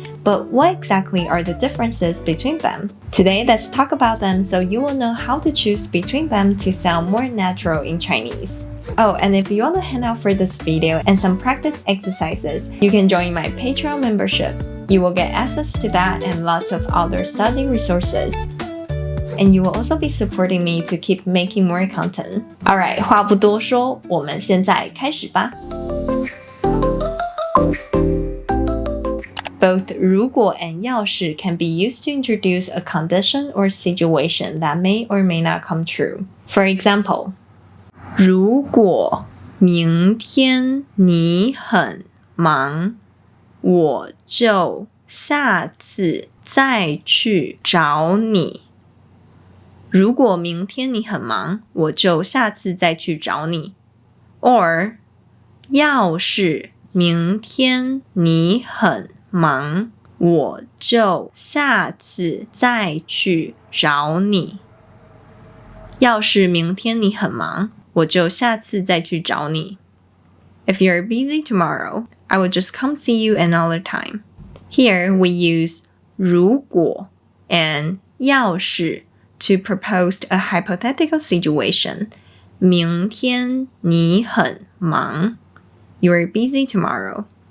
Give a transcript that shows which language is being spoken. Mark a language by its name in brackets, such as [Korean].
[English] But what exactly are the differences between them? Today, let's talk about them so you will know how to choose between them to sound more natural in Chinese. Oh, and if you want a handout for this video and some practice exercises, you can join my Patreon membership. You will get access to that and lots of other study resources. And you will also be supporting me to keep making more content. [Chinese] Alright, 话不多说，我们现在开始吧。 [English] Both 如果 and 要是 can be used to introduce a condition or situation that may or may not come true. For example, [Chinese] 如果明天你很忙，我就下次再去找你。如果明天你很忙，我就下次再去找你。 Or 要是明天你很忙，我就下次再去找你。要是明天你很忙，我就下次再去找你。 [English] If you're busy tomorrow, I will just come see you another time. Here we use 如果 and 要是to propose a hypothetical situation. [Chinese] 明天你很忙. [English] You're busy tomorrow.